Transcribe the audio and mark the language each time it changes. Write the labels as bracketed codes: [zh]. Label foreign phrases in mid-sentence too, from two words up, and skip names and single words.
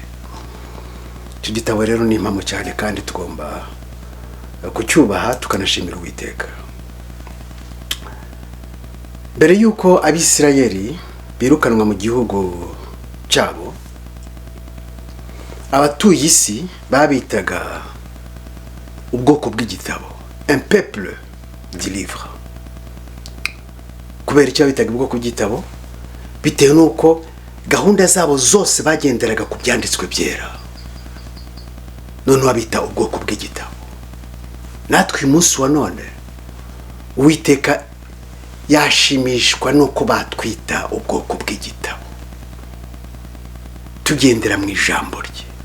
[rw] Icyo gitabo rero ni impamo cyane kandi tugomba kucyubaha tukanashimira Uwiteka. Mbere yuko Abisirayeli birukanwa mu gihugu cyabo, abatuye isi babitaga ubwoko bw'igitabo, [fr] un peuple du livre. [rw] Kubera icyo babitaga ubwoko bw'igitabo, bitewe n'uko gahunda zabo zose bagenderaga ku byanditswe byera, none babita ubwoko bw'igitabo. Natwe uyu munsi wa none Uwiteka yashimishwa nuko batwita ubwoko bw'igitabo, tugendera mu ijambo rye.